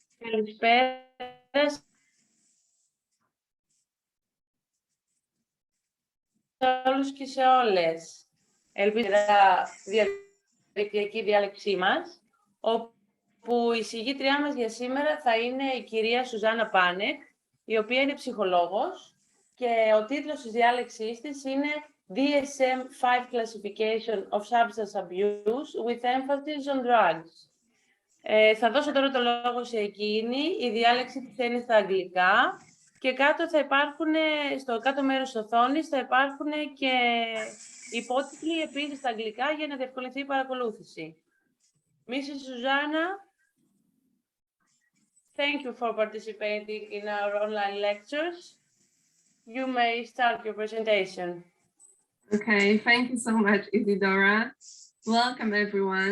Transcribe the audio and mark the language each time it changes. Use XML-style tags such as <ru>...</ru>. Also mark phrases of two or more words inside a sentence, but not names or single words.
<el>Καλησπέρα σε όλους και σε όλες. Ελπίζω διαδικτυακή διάλεξή μας, όπου η συγγήτριά μας για σήμερα θα είναι η κυρία Zuzzana Panek, η οποία είναι ψυχολόγος και ο τίτλος της διάλεξής της είναι DSM-5 Classification of Substance Abuse with Emphasis on Drugs. Θα δώσω τώρα το λόγο σε εκείνη. Η διάλεξη της θα είναι στα αγγλικά και κάτω θα υπάρχουν, στο κάτω μέρος της οθόνης θα υπάρχουν και υπότιτλοι επίσης στα αγγλικά για να διευκολυνθεί η παρακολούθηση.</el> <en>Mrs. Zuzzana, thank you for participating in our online lectures. You may start your presentation. Okay, thank you so much, Isidora. Welcome, everyone.</en>